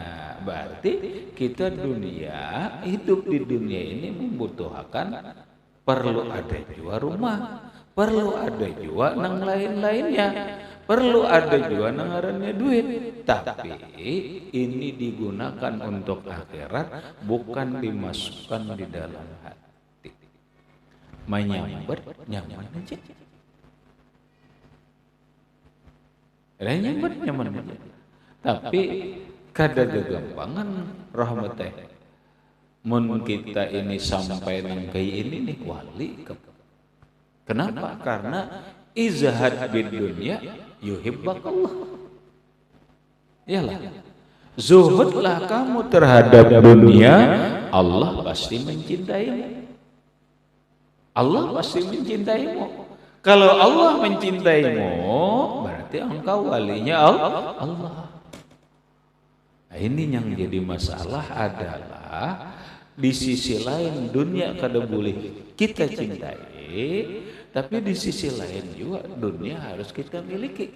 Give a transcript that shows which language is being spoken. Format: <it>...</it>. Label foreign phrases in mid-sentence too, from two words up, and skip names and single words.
<id>Berarti kita dunia, hidup di dunia ini membutuhkan, perlu ada juga rumah, perlu ada juga yang lain-lainnya. Perlu ada juga nangarannya duit, tapi ini digunakan untuk akhirat, bukan dimasukkan di dalam hati.</id> <bjn>Menyambat nyaman aja. Nyambat nyaman aja. Tapi kada gagampangan rahmatnya. Mun kita ini sampai nang kayak ini nih wali.</bjn> <id>Kenapa? Karena</id> <ar>ازهد في الدنيا يحبك الله.</ar> <id>Iyalah. Zuhudlah kamu terhadap dunia, Allah pasti mencintaimu. Allah pasti mencintaimu. Kalau Allah mencintaimu, berarti engkau walinya Allah. Nah, ini yang jadi masalah adalah di sisi lain dunia kada boleh kita cintai, tapi di sisi lain juga dunia harus kita miliki.</id>